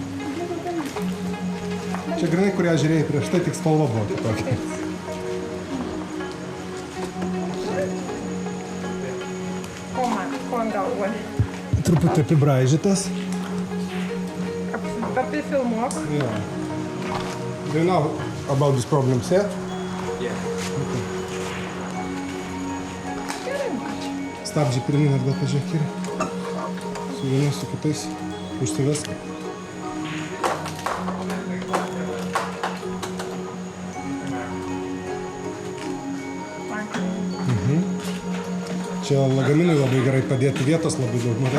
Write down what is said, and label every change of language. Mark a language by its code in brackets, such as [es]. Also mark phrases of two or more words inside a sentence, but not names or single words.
[lt] Čia grinai, kurią žiūrėjai prieš tai, tik spalva buvo kitokia. Ko man galvoji? Truputį apibraižytas. Apifilmuok. [en] Yeah. Do you know about these problems here? Yeah. [lt] Stabdžiai pirmin atgal pažiūrėk ir su vienu, su kitais užsivesk. Čia lagaminui labai gerai padėti, vietos labai daug, matai?